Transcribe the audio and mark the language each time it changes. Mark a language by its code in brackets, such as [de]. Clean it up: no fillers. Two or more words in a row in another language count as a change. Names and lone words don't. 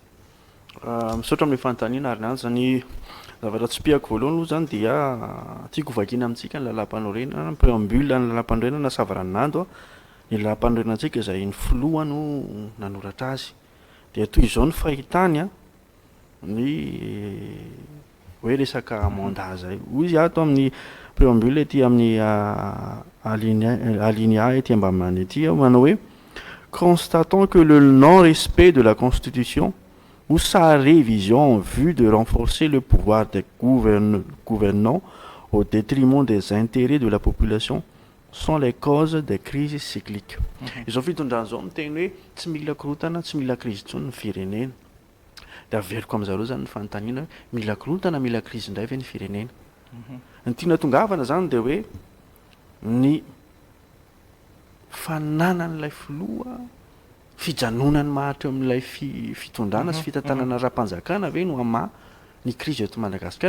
[mg] Misaotra amin'ny fanontaniana ary nanjy ny zavatra tsy piako voalohany aloha zany dia tiako vakiana amintsika ny lalam-panorenana, ny préambule ny lalam-panorenana Savaranando ny lalam-panorenantsika izay ny filoha no nanoratra azy dia toy izao ny fahitany ny hoe resaka mandat zay izy ato amin'ny préambule ety amin'ny alinéa ety ambany ety manao hoe [fr] constatant que le non-respect de la Constitution ou sa révision en vue de renforcer le pouvoir des gouvernants au détriment des intérêts de la population sont les causes des crises cycliques. [mg] Izao fitondrana zao miteny hoe tsy mila korotana, tsy mila crise intsony ny firenena. Dia averiko amin'izareo zany ny fanontaniana hoe mila korotana, mila crise indray ve ny firenena. Ny tiana tongavana zany dia hoe ny fananan'ilay filoha, fijanonany maharitra amin'ilay fitondrana sy fitantanana ra-mpanjakana ve no ama ny crise eto Madagasikara.